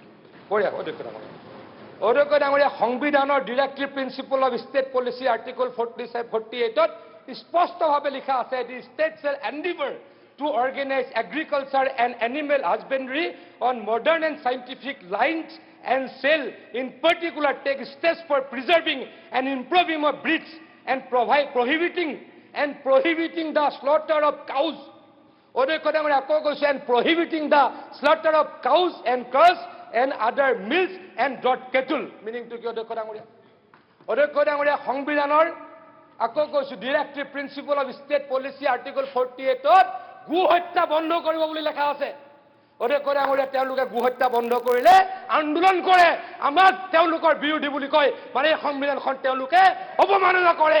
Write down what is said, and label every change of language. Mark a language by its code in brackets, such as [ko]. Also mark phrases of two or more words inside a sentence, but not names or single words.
[as] অধ্যক্ষ ডাঙৰীয়া, সংবিধানৰ [en] directive principle of state policy article 48ত [as] স্পষ্টভাৱে লিখা আছে, [en] the state shall endeavour to organise agriculture and animal husbandry on modern and scientific lines and shall in particular take steps for preserving and improving of breeds and prohibiting the slaughter of cows. [as] অধ্যক্ষ ডাঙৰীয়া আকৌ কৈছে, [en] and prohibiting the slaughter of cows and calves and other milks and draught cattle. Meaning to [as] কি অধ্যক্ষ ডাঙৰীয়া? অধ্যক্ষ ডাঙৰীয়া, সংবিধানৰ আকৌ কৈছোঁ [en] directive principle of state policy article 48ত [as] গো হত্যা বন্ধ কৰিব বুলি লেখা আছে। অধ্যক্ষ ডাঙৰীয়া, তেওঁলোকে গো হত্যা বন্ধ কৰিলে আন্দোলন কৰে, আমাক তেওঁলোকৰ বিৰোধী বুলি কয়, মানে এই সংবিধানখন তেওঁলোকে অৱমাননা কৰে।